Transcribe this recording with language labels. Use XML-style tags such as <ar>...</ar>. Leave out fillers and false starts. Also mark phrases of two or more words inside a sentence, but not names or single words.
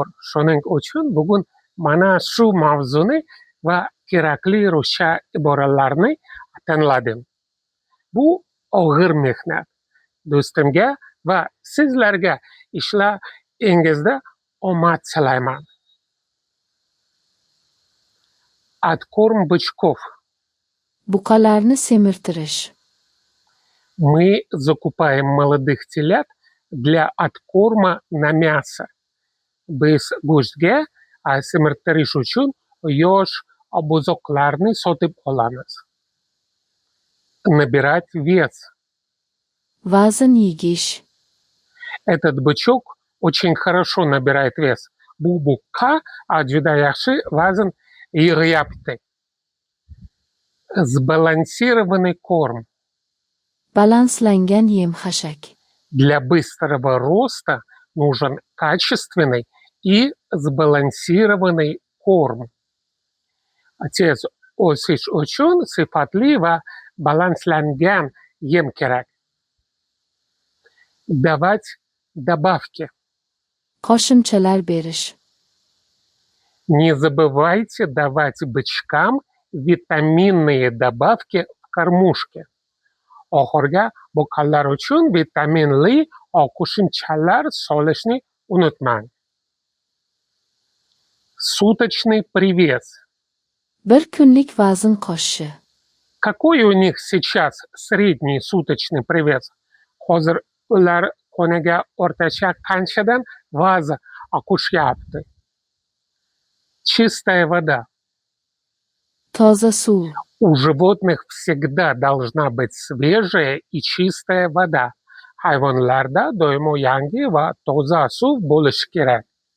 <uz>Shuning uchun bugun mana shu mavzuni va kerakli ruscha iboralarni tanladim. Bu og'ir mehnat. Do'stimga va sizlarga ishlaringizda omad tilayman.</uz> <ru>Откорм бычков.</ru> <uz>Buqalarni semirtirish.</uz> <ru>Мы закупаем молодых телят для откорма на мясо.</ru> <uz>Biz go'shtga semirtirish uchun yosh buzoqlarni sotib olamiz.</uz> <ru>Набирать вес.</ru> <uz>Vazn yegish.</uz> <ru>Этот бычок очень хорошо набирает вес.</ru> <uz>Bu buqa juda yaxshi vazn yig'yapti.</uz> <ru>Сбалансированный корм.</ru> <uz>Balanslangan yem-xashak.</uz> <ru>Для быстрого роста нужен качественный и сбалансированный корм.</ru> <uz>Tez o'sish uchun sifatli va balanslangan yem kerak.</uz> <ru>Давать добавки.</ru> <uz>Qo'shimchalar berish.</uz> <ru>Не забывайте давать бычкам vitaminные добавки в кормушке.</ru> <uz>Oxirga buqalar uchun vitaminli qo'shimchalar solishni unutmang.</uz> <ru>Суточный привес.</ru> <uz>Bir kunlik vazn qoshishi.</uz> <ru>Какой у них сейчас средний суточный привес?</ru> <uz>Hozir ular kuniga o'rtacha qanchadan vazn qo'shyapti?</uz> <ru>Чистая вода.</ru> <uz>Toza suv.</uz> <ru>У животных всегда должна быть свежая и чистая вода.</ru> <uz>Hayvonlarda doimo yangi va toza suv bo'lishi kerak.</uz>